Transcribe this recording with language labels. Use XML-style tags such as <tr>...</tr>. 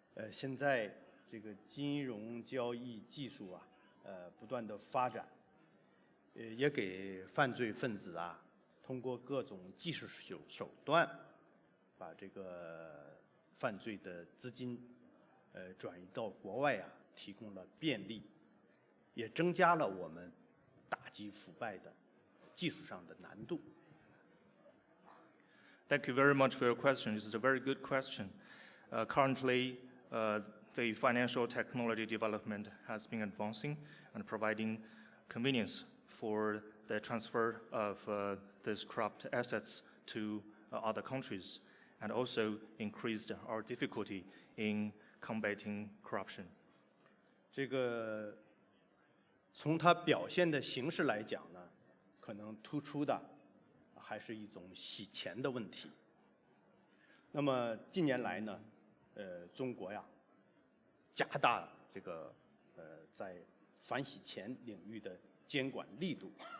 <zh>现在这个金融交易技术啊，不断的发展，也给犯罪分子啊，通过各种技术手段，把这个犯罪的资金，转移到国外啊，提供了便利，也增加了我们打击腐败的技术上的难度。</zh> <en>Thank you very much for your question. This is a very good question. Currently, the financial technology development has been advancing and providing convenience for the transfer of these corrupt assets to other countries, and also increased our difficulty in combating corruption.</en> <zh>从它表现的形式来讲呢，可能突出的还是一种洗钱的问题。那么近年来呢，中国呀，加大在反洗钱领域的监管力度。</zh>